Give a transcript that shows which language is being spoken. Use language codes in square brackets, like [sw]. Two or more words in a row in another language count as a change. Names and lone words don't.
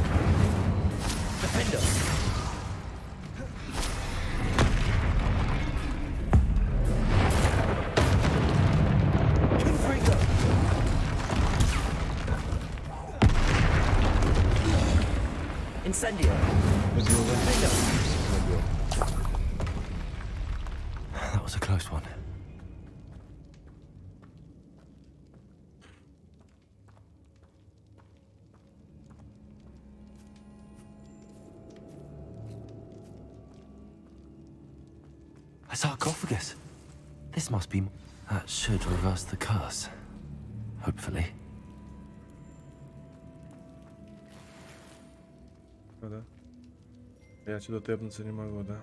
[en] Defender! Confringo! Incendio! Defender! That was a close one. A sarcophagus. This must be... That should reverse the curse. Hopefully. [ru] Ну да. Я отсюда тэпнуться не могу, да?